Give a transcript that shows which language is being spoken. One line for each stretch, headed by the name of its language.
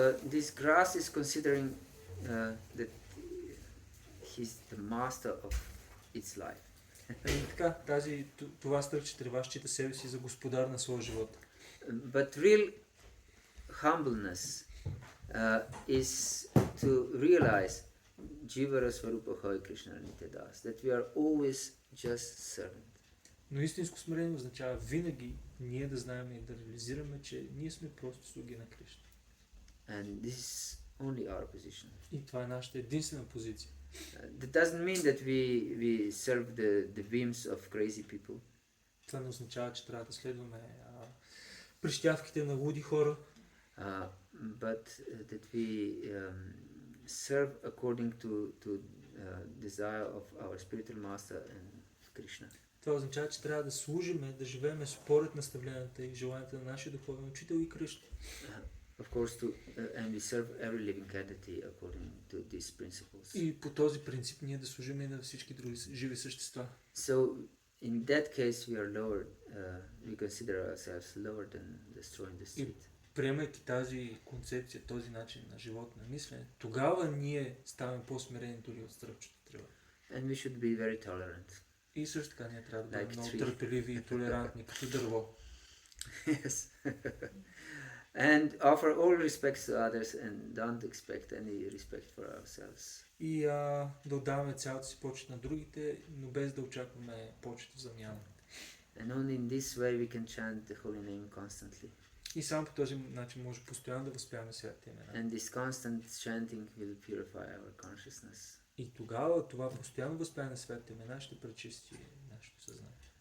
English: This grass is considering that he's the master of its life.
Bulgarian: И така, това стръкче трева счита себе си за господар на своя живот.
English: But real humbleness is to realize
Bangla: Jivara Swarupa Hoy Krishna Nityadas,
English: that we are always just servant.
Bulgarian: Но истинско смирение означава винаги ние да знаем и да реализираме, че ние сме просто слуги на Кришна.
English: And this is only our position.
Bulgarian: И това е нашата единствена позиция.
English: That doesn't mean that we serve the whims of crazy people.
Bulgarian: Това не означава, че трябва да следваме прищявките на луди хора,
English: But that we serve according to desire of our spiritual master and Krishna.
Bulgarian: Това означава, че трябва да служиме, да живеем според наставленията и желанията на нашия духовен учител и Кришна.
English: Of course, and we serve every living entity according to these principles.
Bulgarian: И по този принцип ние да служим и на всички други живи същества.
English: So, in that case, we are lower. We consider ourselves lower than the straw in the street.
Bulgarian: Приемайки тази концепция, този начин на живот, на мислене, тогава ние ставаме по-смирени дори от стръкчето трева.
English: And we should be very tolerant.
Bulgarian: И също така ние трябва да бъдем
English: Like
Bulgarian: много
English: tree.
Bulgarian: търпеливи и толерантни, като дърво.
English: Yes. And offer all respects to others and don't expect any respect for ourselves.
Bulgarian: И да отдаваме цялата си почет на другите, но без да очакваме почет в замяна.
English: And only in this way we can chant the holy name constantly.
Bulgarian: И само по този начин може постоянно да възпяваме светите имена.
English: And this constant chanting will purify our consciousness.
Bulgarian: И тогава това постоянно възпяване на светите имена ще пречисти нашето съзнание.